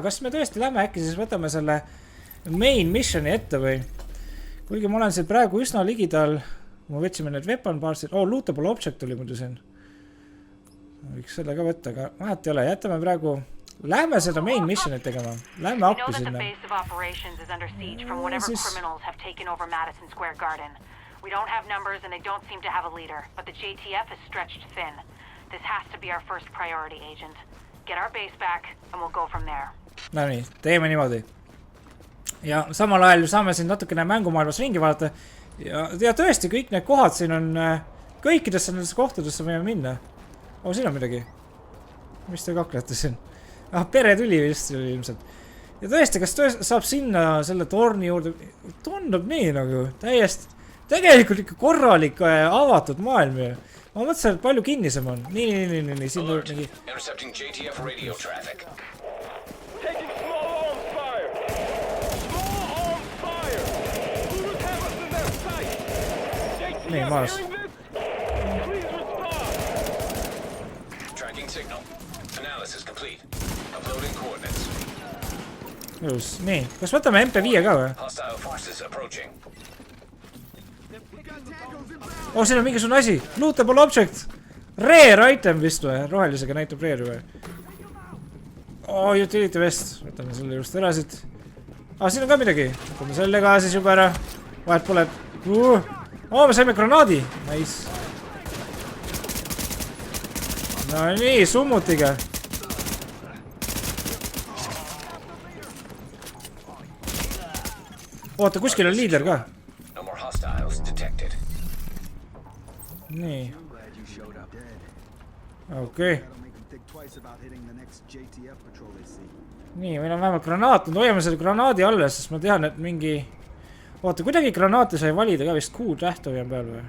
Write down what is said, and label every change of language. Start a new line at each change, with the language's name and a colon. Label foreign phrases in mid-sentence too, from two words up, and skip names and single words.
Estonian: Kas me tõesti lähme äkki siis võtame selle
English: main missioni
Estonian: ette või? Kuigi ma olen siin praegu üsna ligidal. Ma võtsime need
English: weapon partsid. Lootable object
Estonian: oli muidu siin. Võiks selle ka võtta, aga vahet ei ole. Jätame praegu Lähme seda
English: main missionit
Estonian: tegema. Lähme
English: We know
Estonian: appi
English: that the
Estonian: sinna.
English: base of operations is under siege from whatever
Estonian: Siis-
English: criminals have taken over Madison Square Garden. We don't have numbers and they don't seem to have a leader, but the JTF is stretched thin. This has to be our first priority, Agent. Get our base back and we'll go from there.
Estonian: No nii, teeme niimoodi. Ja samal ajal saame siin natukene mängumaailmas ringi vaadata. Ja tõesti, kõik need kohad siin on... Kõikidesse nendesse kohtadesse võime minna. Siin on midagi. Mis te kaklete siin? Pere tuli vist ilmselt. Ja tõesti, kas saab sinna selle torni juurde... Tundub nii nagu täiesti... Tegelikult ikka korralik avatud maailm ju. Ma mõtlesin, et palju kinnisem on. Nii. Siin on mingi...
English: Intercepting JTF radio traffic. Taking small arms fire! Small arms fire! Who's have us in their sight?
Estonian: Nee,
English: JTF Mars. hearing this? Please respond! Tracking signal. Analysis complete. Uploading coordinates.
Estonian: Just. Nii, kas võtame MP5 ka või?
English: Hostile forces approaching.
Estonian: Siin on mingisugune asi.
English: Lootable object. Rare item
Estonian: vist või? Rohelisega näitab rare või?
English: Utility vest.
Estonian: Võtame selle just ära siit. Siin on ka midagi. Võtame selle ka siis juba ära. Vahet pole. Me saime granaadi. Nice. No nii, summutiga. Oota, kuskil on liider ka.
English: No more hostiles detected.
Estonian: Nii. Okei. Nii, meil on vähemalt granaat. Nüüd hoiame selle granaadi alles, sest ma tean, et mingi... Oota, kuidagi granaati sai valida ka vist Q tähtu on peal või?